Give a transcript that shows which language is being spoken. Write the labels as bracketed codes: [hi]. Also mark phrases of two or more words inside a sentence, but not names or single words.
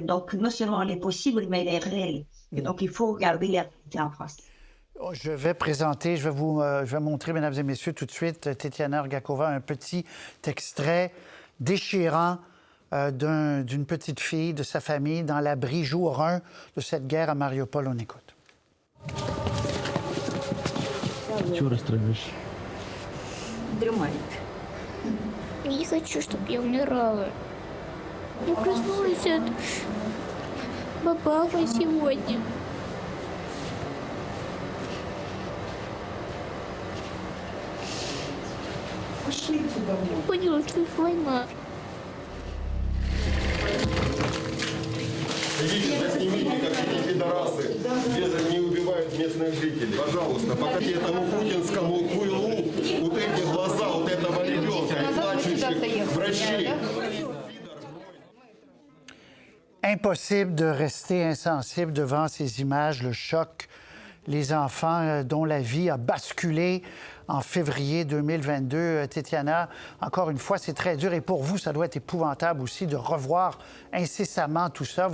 [fr] Donc, non seulement elle est possible, mais elle est réelle. Et donc, il faut regarder la réalité en face. Je vais présenter, je vais montrer, mesdames et messieurs, tout de suite, Tetiana Rgakova, un petit extrait déchirant d'une petite fille, de sa famille, dans l'abri jour 1 de cette guerre à Mariupol. On écoute. [ru] Чего расстраиваешься? Не хочу, чтобы я умирала. Я проснулась от папахи сегодня. Я поняла, что это война. Идите, заснимите, как эти пидорасы не убивают местных жителей. Пожалуйста, покажите этому путинскому хуйлу вот эти глаза вот этого ребенка и плачущих врачей. [fr] Impossible de rester insensible devant ces images, le choc, les enfants dont la vie a basculé en février 2022. Tetiana, encore une fois, c'est très dur. Et pour vous, ça doit être épouvantable aussi de revoir incessamment tout ça.